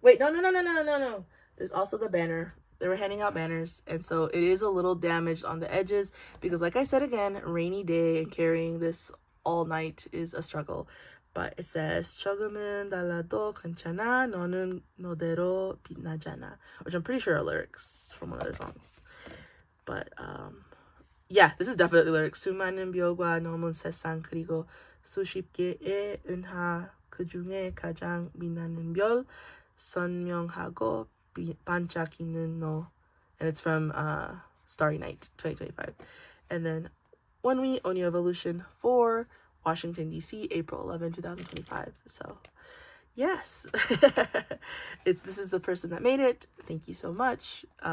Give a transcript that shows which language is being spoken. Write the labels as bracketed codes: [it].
[en] Wait, no, there's also the banner. They were handing out banners, and so it is a little damaged on the edges because, like I said again, rainy day, and carrying this all night is a struggle. But it says [ko] 조금은 달라도 괜찮아 너는 너대로 빛나잖아, [en] which I'm pretty sure are lyrics from one of their songs. But yeah, this is definitely lyrics. [ko] 수많은 별과 넘은 세상 그리고 수십 개의 은하 그중에 가장 빛나는 별 선명하고 반짝이는 너. [en] And it's from Starry Night 2025. And then Onewe, Onyo Evolution 4, Washington DC, April 11, 2025. So yes. This is the person that made it. Thank you so much.